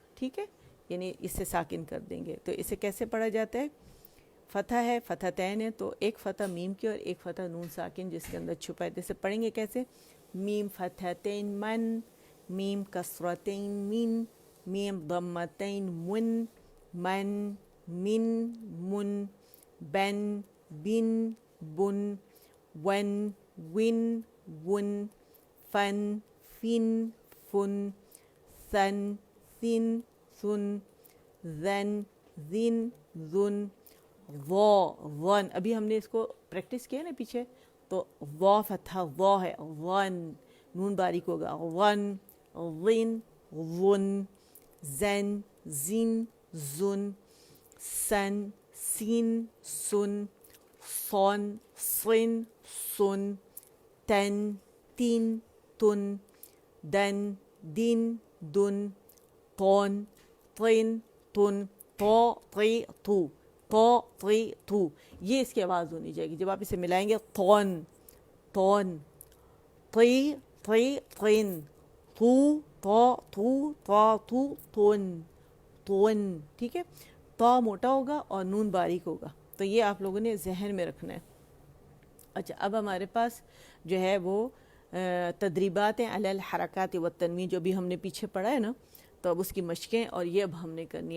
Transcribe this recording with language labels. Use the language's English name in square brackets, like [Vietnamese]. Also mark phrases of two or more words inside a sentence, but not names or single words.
[Urdu] ٹھیک ہے، یعنی اسے ساکن کر دیں گے. تو اسے کیسے پڑھا جاتا ہے؟ فتح ہے، فتحتین ہے، تو ایک فتح میم کی اور ایک فتح نون ساکن جس کے اندر چھپا ہے. جیسے پڑھیں گے کیسے؟ [Arabic] میم فتحتین من، میم کسرتین مین، میم ضمتین من، من، من، من، بن، بن، بن، ون، ون، ون، فن، فن، فن، سن، سن، سن، زن، زن، زن، وا، ون. [Urdu] ابھی ہم نے اس کو پریکٹس کیا نا پیچھے، تو وا فتح وا ہے، ون، نون باریک ہوگا، [Arabic] ون، ون، ون، زن، زن، زن، سن، سین، سن، صن، صن، سن، تن، تین، تن، دن، دن، دن، طن، طن، تن، طو، طی، تو، طو، طی، تو. [Urdu] یہ اس کی آواز ہونی چاہیے. جب آپ اسے ملائیں گے، [Arabic] طن، طن، طی، طی، طن، تو، طو، تو، طا، تو، تن، تن. [Urdu] ٹھیک ہے، تا موٹا ہوگا اور نون باریک ہوگا. تو یہ آپ لوگوں نے ذہن میں رکھنا ہے. اچھا اب ہمارے پاس جو ہے وہ [Arabic] تدریبات علی الحرکات والتنوین [Urdu] جو بھی ہم نے پیچھے پڑھا ہے نا، تو اب اس کی مشقیں اور یہ اب ہم نے کرنی ہے.